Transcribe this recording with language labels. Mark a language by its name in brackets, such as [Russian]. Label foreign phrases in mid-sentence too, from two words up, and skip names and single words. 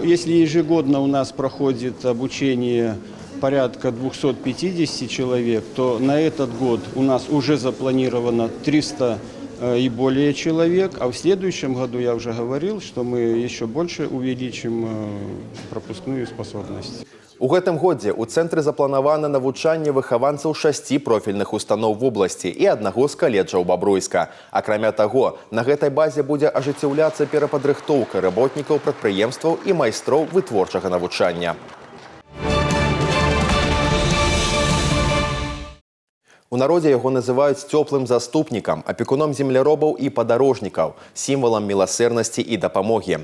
[Russian] Если ежегодно у нас проходит обучение порядка 250 человек, то на этот год у нас уже запланировано 300 и более человек, а в следующем году я уже говорил, что мы еще больше увеличим пропускную способность. [Belarusian] У гэтым годзе ў цэнтры запланавана навучанне выхаванцаў 6 профільных устаноў вобласці і аднаго з каледжаў Бабруйска. Акрамя таго, на гэтай базе будзе ажыццяўляцца перападрыхтоўка работнікаў прадпрыемстваў і майстроў вытворчага навучання. У народзе яго называюць цёплым заступнікам, апекуном земляробаў і падарожнікаў, сімвалам міласэрнасці і дапамогі.